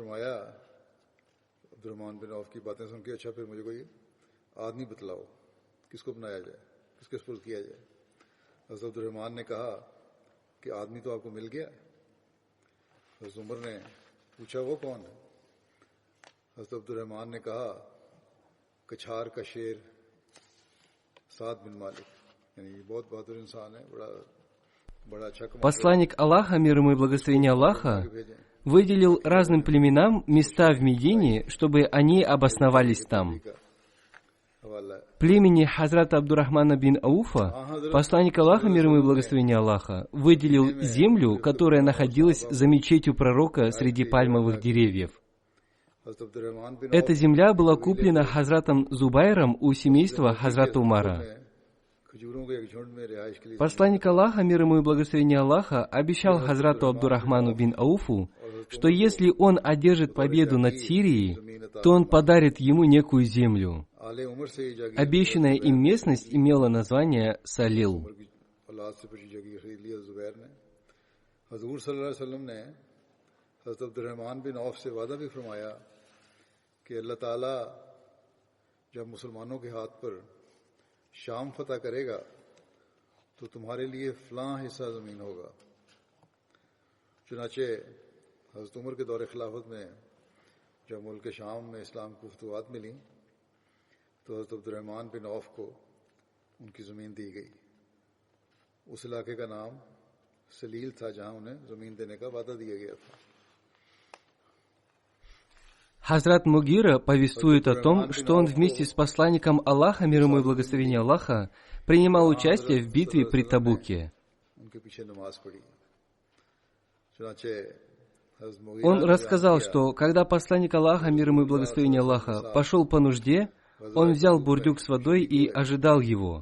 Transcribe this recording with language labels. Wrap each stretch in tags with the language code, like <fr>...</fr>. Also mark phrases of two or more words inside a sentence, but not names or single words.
<ur>فرمایا عبدالرحمٰن بن عوف کی باتیں سن کے اچھا پھر مجھے کوئی آدمی بتلاؤ کس کو بنایا جائے کس کے سپرد کیا جائے حضرت عبدالرحمٰن نے کہا کہ آدمی تو آپ کو مل گیا حضرت عمر نے پوچھا وہ کون ہے حضرت عبدالرحمٰن نے کہا کچھار کا شیر سعد بن مالک یعنی بہت بہادر انسان ہے بڑا اچھا</ur> <ru>Посланник Аллаха, мир ему и благословение Аллаха,</ru> <ur>بھیجیں</ur> <ru>выделил разным племенам места в Медине, чтобы они обосновались там.</ru> <ur>کا حوالہ ہے</ur> <ru>Племени Хазрата Абдурахмана бин Ауфа посланник Аллаха, мир ему и благословение Аллаха, выделил землю, которая находилась за мечетью пророка среди пальмовых деревьев.</ru> <ur>حضرت عبدالرحمٰن بن</ur> <ru>Эта земля была куплена Хазратом Зубайром у семейства Хазрата Умара.</ru> <ur>کھجوروں کے ایک جھنڈ میں رہائش کے لیے</ur> <ru>Посланник Аллаха, мир ему и благословение Аллаха, обещал Хазрату Абдурахману бин Ауфу, что если он одержит победу над Сирией, то он подарит ему некую землю.</ru> <ur>آلِ عمر سے یہ جاگیر</ur> <ru>Обещанная им местность имела название Салил.</ru> <ur>عمر کی اولاد سے بچی جاگیر خرید لیا زبیر نے حضور</ur> <ar>صلى الله عليه وسلم</ar> <ur>نے حضرت عبدالرحمٰن بن عوف سے وعدہ بھی فرمایا کہ اللہ تعالیٰ جب مسلمانوں کے ہاتھ پر شام فتح کرے گا تو تمہارے لیے فلاں حصہ زمین ہوگا چنانچہ حضرت عمر کے دورِ خلافت میں جب ملک شام میں اسلام کو فتوحات ملی تو حضرت عبدالرحمٰن بن عوف کو ان کی زمین دی گئی اس علاقے کا نام سلیل تھا جہاں انہیں زمین دینے کا وعدہ دیا گیا تھا</ur> <ru>Хазрат Мугира повествует о том, что он вместе с посланником Аллаха, мир ему и благословение Аллаха, принимал участие в битве при Табуке. Он рассказал, что когда посланник Аллаха, мир ему и благословение Аллаха, пошел по нужде, он взял бурдюк с водой и ожидал его.</ru>